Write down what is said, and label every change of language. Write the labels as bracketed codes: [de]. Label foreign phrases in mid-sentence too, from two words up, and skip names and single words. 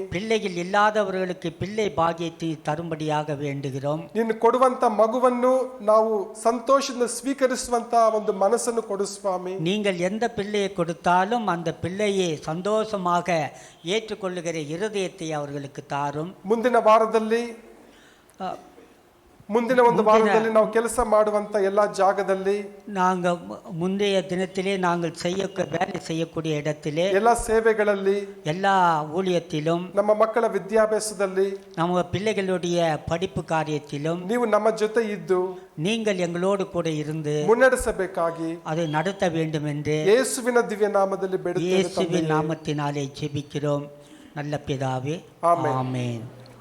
[ta] பிள்ளைகள் இல்லாதவர்களுக்கு பிள்ளை பாக்கியத்தை தரும்படியாக வேண்டுகிறோம். [kn] ನೀನು ಕೊಡುವಂತ ಮಗುವನ್ನು ನಾವು ಸಂತೋಷದಿಂದ ಸ್ವೀಕರಿಸುವಂತ ಒಂದು ಮನಸ್ಸನ್ನು ಕೊಡು ಸ್ವಾಮಿ. [ta] நீங்கள் எந்த பிள்ளையை கொடுத்தாலும் அந்த பிள்ளையை சந்தோஷமாக ஏற்றுக்கொள்ளுகிற இருதயத்தை அவர்களுக்கு தாரும். [kn] ಮುಂದಿನ ಒಂದು ವಾರದಲ್ಲಿ ನಾವು ಕೆಲಸ ಮಾಡುವಂತ ಎಲ್ಲ ಜಾಗದಲ್ಲಿ, [ta] நாங்கள் முந்தைய தினத்திலே நாங்கள் வேலை செய்யக்கூடிய இடத்திலே, [kn] ಎಲ್ಲ ಸೇವೆಗಳಲ್ಲಿ, [ta] எல்லா ஊழியத்திலும், [kn] ನಮ್ಮ ಮಕ್ಕಳ ವಿದ್ಯಾಭ್ಯಾಸದಲ್ಲಿ, [ta] நம்ம பிள்ளைகளுடைய படிப்பு காரியத்திலும் [kn] ನೀವು ನಮ್ಮ ಜೊತೆ ಇದ್ದು [ta] நீங்கள் எங்களோடு கூட இருந்து [kn] ಮುನ್ನಡೆಸಬೇಕಾಗಿ [ta] அதை நடத்த வேண்டும் என்று [kn] ಯೇಸುವಿನ ದಿವ್ಯ ನಾಮದಲ್ಲಿ ಬೇಡುತ್ತೇವೆ. [ta] இயேசுவின் நாமத்தினாலே ஜெபிக்கிறோம் நல்ல பிதாவே. ஆமென்.